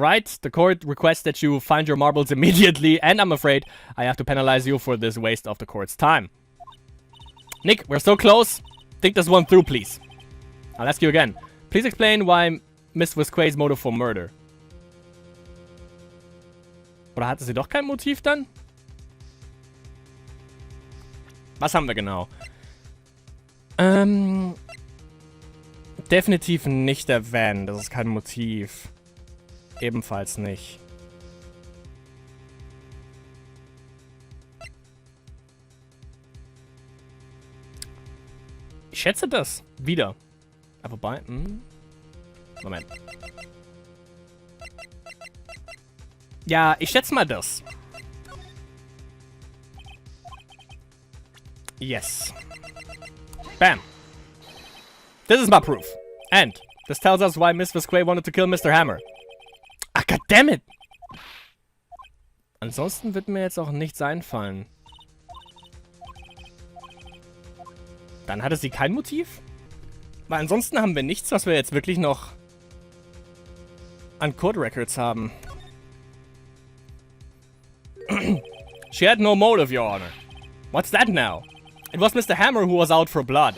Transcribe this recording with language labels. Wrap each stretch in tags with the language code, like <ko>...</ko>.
<en>Wright, the court requests that you find your marbles immediately, and I'm afraid I have to penalize you for this waste of the court's time. Nick, we're so close. Think this one through, please. I'll ask you again. Please explain why Miss Visquay's motive for murder.</en> <de>Oder hatte sie doch kein Motiv dann? Was haben wir genau? Definitiv nicht der Van. Das ist kein Motiv. Ebenfalls nicht. Ich schätze das. Wieder. Aber wobei... Moment. Ja, ich schätze mal das.</de> <en>Yes. Bam. This is my proof. And this tells us why Miss Visquay wanted to kill Mr. Hammer. Ach, goddammit!</en> <de>Ansonsten wird mir jetzt auch nichts einfallen. Dann hatte sie kein Motiv? Weil ansonsten haben wir nichts, was wir jetzt wirklich noch an Code Records haben.</de> <en>She had no motive, Your Honor. What's that now? It was Mr. Hammer who was out for blood.</en>